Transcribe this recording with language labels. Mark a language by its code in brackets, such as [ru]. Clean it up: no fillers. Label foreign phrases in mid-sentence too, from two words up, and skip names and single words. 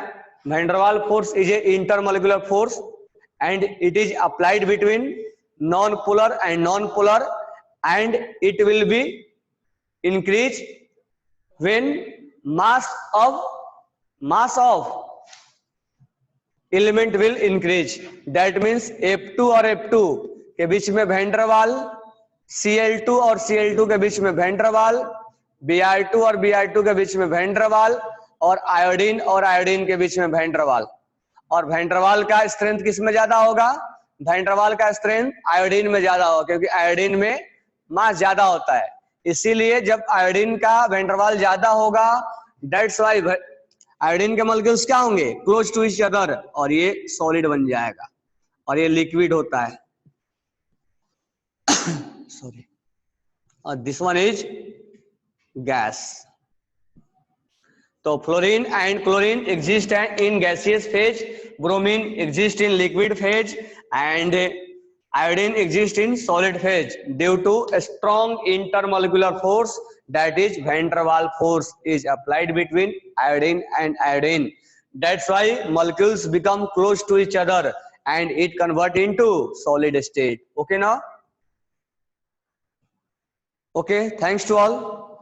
[en] Van der Waals force is a intermolecular force and it is applied between non-polar and non-polar, and it will be increased when mass of element will increase. That means [hi] F2 और F2 के बीच में van der Waals, Cl2 और Cl2 के बीच में van der Waals, Br2 और Br2 के बीच में van der Waals, और आयोडीन और आयोडीन के बीच में van der Waals. और van der Waals का स्ट्रेंथ किस में ज्यादा होगा? van der Waals का स्ट्रेंथ आयोडीन में ज्यादा होगा, क्योंकि आयोडीन में मास ज्यादा होता है. इसीलिए जब आयोडीन का van der Waals ज्यादा होगा, [en] that's why [hi] आयोडीन के मॉलिक्यूल्स क्या होंगे? [en] close to each other, [hi] और ये सॉलिड बन जाएगा, और ये लिक्विड होता है. [en] सॉरी, और this one is gas. तो fluorine and chlorine exist in gaseous phase, bromine exist in liquid phase, एंड iodine exists in solid phase due to a strong intermolecular force, that is van der Waals force is applied between iodine and iodine. That's why molecules become close to each other and it convert into solid state. Okay now? Okay, thanks to all.